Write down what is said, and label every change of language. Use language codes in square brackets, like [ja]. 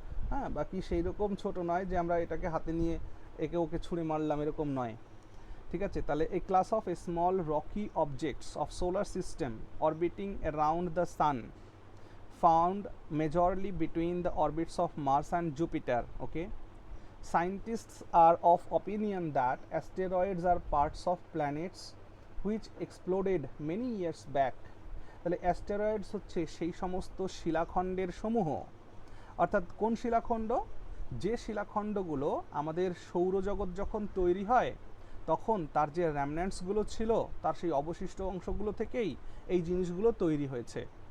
[bn] হ্যাঁ, বাকি সেই রকম ছোট নয় যে আমরা এটাকে হাতে নিয়ে একে ওকে ছুঁড়ে মারলাম, এরকম নয়। [en] ঠিক আছে, তাহলে a class of a small rocky objects of solar system orbiting around the sun found majorly between the orbits of Mars and Jupiter. Okay, scientists are of opinion that asteroids are parts of planets which exploded many years back. [bn] তাহলে অ্যাস্টেরয়েডস হচ্ছে সেই সমস্ত শিলাখণ্ডের সমূহ। অর্থাৎ কোন শিলাখণ্ড? যে শিলাখণ্ডগুলো আমাদের সৌরজগৎ যখন তৈরি হয় তখন তার যে র্যামন্যান্টসগুলো ছিল, তার সেই অবশিষ্ট অংশগুলো থেকেই এই জিনিসগুলো তৈরি হয়েছে।